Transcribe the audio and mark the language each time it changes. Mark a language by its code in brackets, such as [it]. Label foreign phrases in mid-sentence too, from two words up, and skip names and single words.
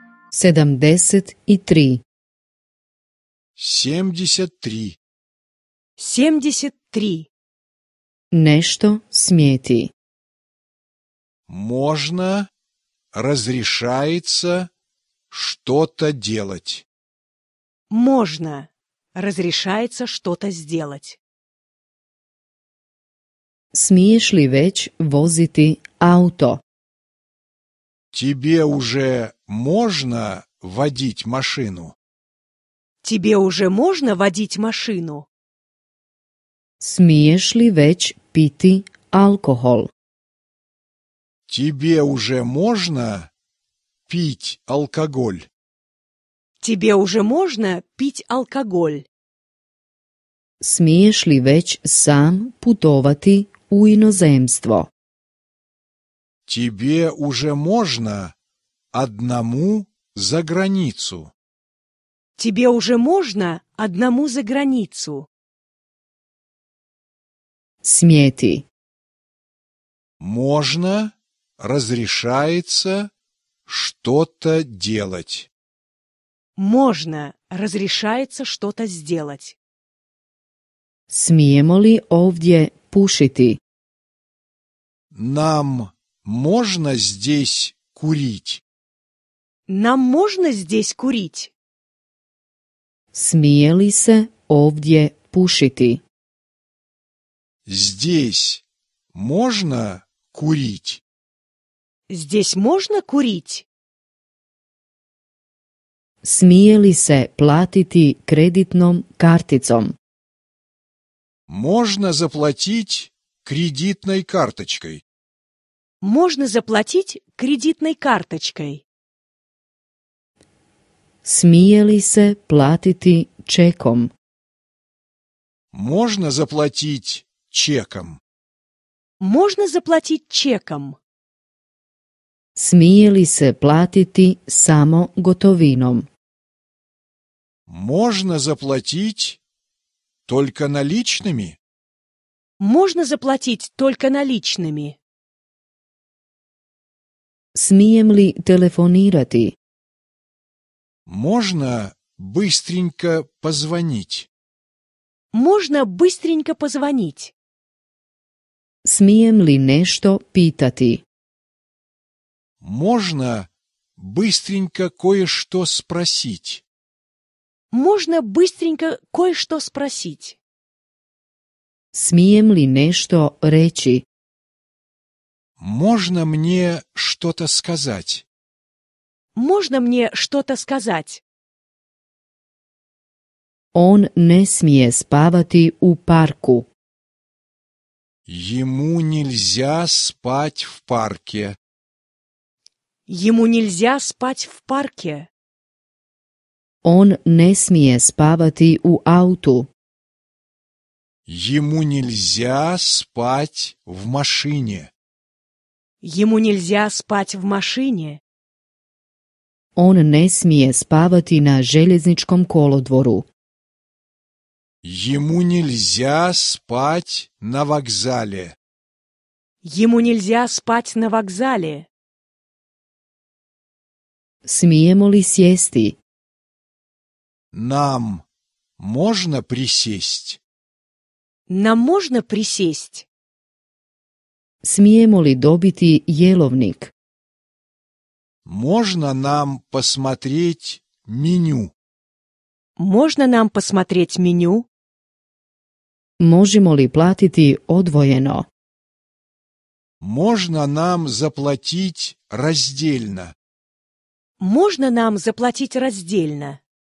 [hr] 73. 73. 73. Nešto smijeti. [ru] Можно, разрешается что-то делать. Можно. Разрешается что-то сделать. [hr] Smiješ li već voziti auto? [ru] Тебе уже можно водить машину? Тебе уже можно водить машину? [hr] Smiješ li već piti alkohol? [ru] Тебе уже можно пить алкоголь? Тебе уже можно пить алкоголь? [hr] Smiješ li već sam putovati u inozemstvo? [ru] Тебе уже можно одному за границу? Тебе уже можно одному за границу? [hr] Smijeti. [ru] Можно, разрешается что-то делать. Можно. Разрешается что-то сделать. [hr] Smijemo li ovdje pušiti? [ru] Нам можно здесь курить? Нам можно здесь курить? [hr] Smije li se ovdje pušiti? [ru] Здесь можно курить? Здесь можно курить? [hr] Smije li se platiti kreditnom karticom? [ru] Можно заплатить кредитной карточкой? Можно заплатить кредитной карточкой? [hr] Smije li se platiti čekom? [ru] Можно заплатить чеком? Можно заплатить чеком? [hr] Smije li se platiti samo gotovinom? [ru] Можно заплатить только наличными? Можно заплатить только наличными? [hr] Smijem li telefonirati? [ru] Можно быстренько позвонить? Можно быстренько позвонить? [hr] Smijem li nešto pitati? [ru] Можно быстренько кое-что спросить? Можно быстренько кое-что спросить? [hr] Smijem li nešto reći? [ru] Можно мне что-то сказать? Можно мне что-то сказать? [hr] On ne smije spavati u parku. [ru] Ему нельзя спать в парке. Ему нельзя спать в парке. [hr] On ne smije spavati u autu. [ru] Ему нельзя спать в машине. Ему нельзя спать в машине. [hr] On ne smije spavati na željezničkom kolodvoru. [ru] Ему нельзя спать на вокзале. Ему нельзя спать на вокзале. [hr] Smijemo li sjesti? [ru] Нам можно присесть? Нам можно присесть? [hr] Smijemo li dobiti jelovnik? [ru] Можно нам посмотреть меню? Можно нам посмотреть меню? [hr] Možemo li platiti odvojeno? [ru] Можно нам заплатить раздельно? Можно нам заплатить раздельно?